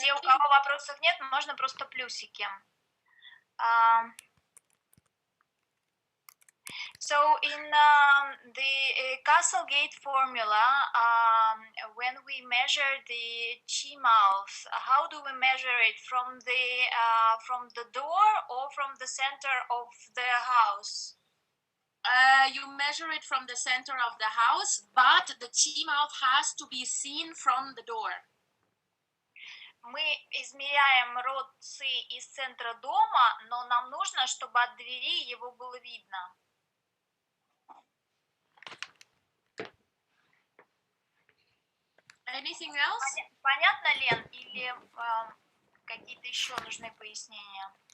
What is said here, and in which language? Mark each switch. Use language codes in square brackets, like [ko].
[ru] Те, у кого вопросов нет, можно просто плюсики. [en] So in the Castlegate formula, when we measure the chi mouth, how do we measure it from the door or from the center of the house? You measure it from the center of the house, but the chi mouth has to be seen from the door. [ru] Мы измеряем рот ци из центра дома, но нам нужно, чтобы от двери его было видно. [en] Anything else? [ru] Понятно, Лен, или какие-то еще нужны пояснения?